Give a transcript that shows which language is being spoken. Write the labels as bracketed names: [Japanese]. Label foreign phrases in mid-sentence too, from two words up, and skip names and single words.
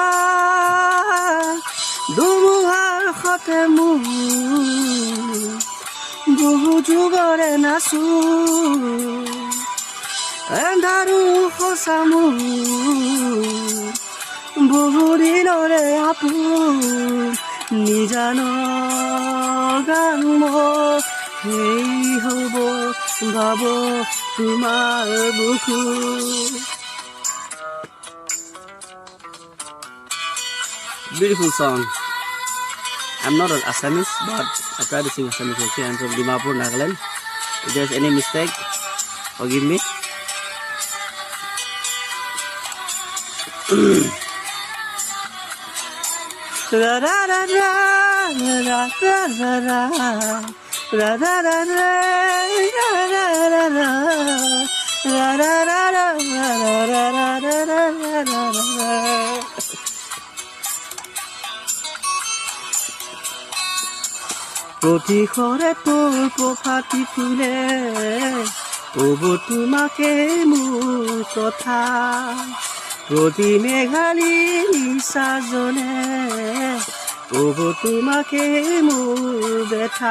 [Assamese] ধুমুহাৰ সতে মোৰ বহু যুগৰে নাচো, এন্ধাৰো সঁচা মোৰ বহু দিনৰে আপোন। নিজান গান মোৰ সেই হ'ব ভাব তোমাৰ বুকু। [English] Beautiful song. I'm not an Assamese, but I try to sing Assamese. Okay, I'm from Dimapur, Nagaland. If there's any mistake, forgive me. La da da da la da da da la da da da la da da la da da da la da da. [Assamese] প্ৰতিখৰে তোৰ প্ৰভাতি ফুলে ক'ব তোমাকে মোৰ কথা, প্ৰতি মেঘালী নিচাজনে ক'ব তোমাকে মোৰ বেথা।